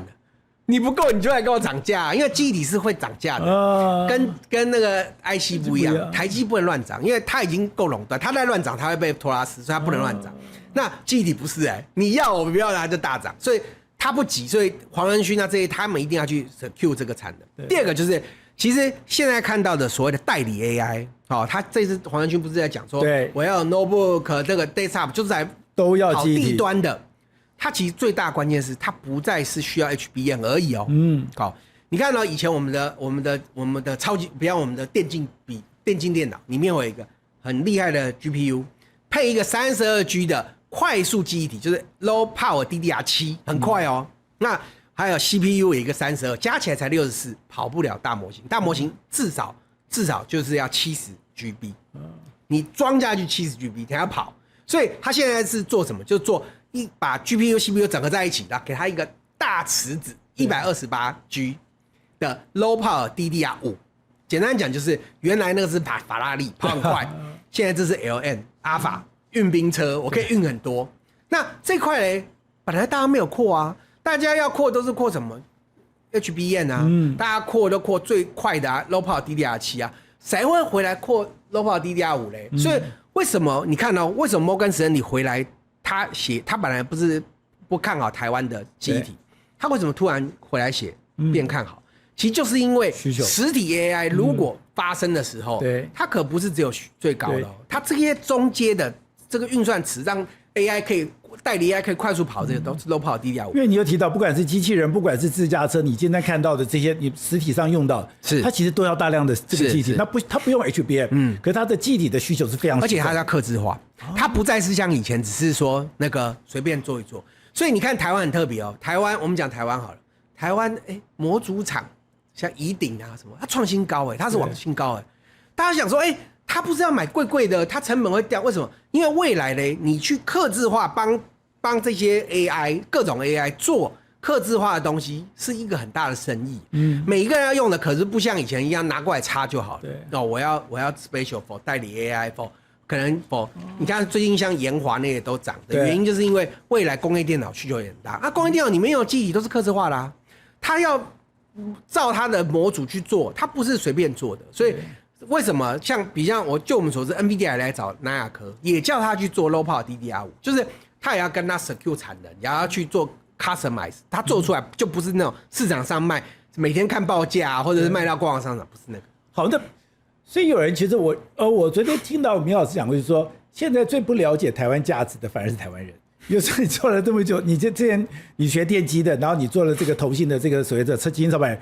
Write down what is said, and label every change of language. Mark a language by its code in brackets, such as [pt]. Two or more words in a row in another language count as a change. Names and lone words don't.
[zh] 你不夠，你就來跟我漲價，因為記憶體是會漲價的，跟那個 IC 不一樣，台積不能亂漲，因為它已經夠壟斷，它再亂漲，它會被托拉斯，所以它不能亂漲。那記憶體不是你要我不要它就大漲，所以。他不急，所以黃仁勳這些他們一定要去 secure 這個產能。第二個就是，其實現在看到的所謂的代理 AI，他這次黃仁勳不是在講說，我要 notebook 這個 desktop 就是在都要跑低端的，它其實最大關鍵是它不再是需要 HBM 而已好，你看到以前我們的超級，比方我們的電競電腦裡面有一個很厲害的 GPU， 配一個32G 的。快速記憶體就是 [en] low power DDR7， [zh] 很快那還有 CPU 有一個32，加起來才64，跑不了大模型。大模型至少就是要70GB，你裝下去70GB 才要跑。所以他現在是做什麼？就做把 GPU、CPU 整合在一起，然後給他一個大池子128G 的 [en] Low Power DDR5。 [zh] 簡單講就是原來那個是法拉利跑很快，現在這是 LM 阿法運兵車，我可以運很多。那這塊嘞，本來大家沒有擴啊。大家要擴都是擴什麼 HBM 啊，大家擴都擴最快的啊 ， [en] Low Power DDR7 [zh] 啊，誰會回來擴 [en] Low Power DDR5 [zh] 嘞？所以為什麼你看為什麼摩根士丹利回來他本來不看好台灣的記憶體，他為什麼突然回來寫變看好？其實就是因為實體 AI 如果發生的時候，它可不是只有最高的，它這些中階的這個運算池讓 AI 可以。代理 AI 可以快速跑，這個都是 [en] low power DDR5。 [zh] 因為你有提到，不管是機器人，不管是自駕車，你今天看到的這些，你實體上用到，它其實都要大量的這個記憶體。它不用 HBM，可是它的記憶體的需求是非常，而且它要客製化，它不再是像以前只是說那個隨便做一做。所以你看台灣很特別哦，台灣我們講台灣好了，台灣模組廠像宜鼎啊什麼，它創新高它是往新高大家想說他不是要買貴的，他成本會掉，為什麼？因為未來呢，你去客製化幫這些 AI 各種 AI 做客製化的東西，是一個很大的生意。每一個人要用的，可是不像以前一樣拿過來插就好了。我要 [en] special for [zh] 代理 AI for 可能 for 你看最近像研華那些都漲的原因，就是因為未來工業電腦需求也很大。工業電腦裡面有記憶體都是客製化啦，他要照他的模組去做，他不是隨便做的，所以。為什麼比較就我們所知 ，NVIDIA 來找南亞科，也叫他去做 [en] Low Power DDR5， [zh] 就是他也要跟他 secure 產能，也要去做 customize， 他做出來就不是那種市場上賣，每天看報價或者是賣到逛逛商場，不是那個。好的，所以有人其實我昨天聽到明老師講過，就是說現在最不了解台灣價值的反而是台灣人。有時候你做了這麼久，你之前你學電機的，然後你做了這個投信的這個所謂的基金操盤人。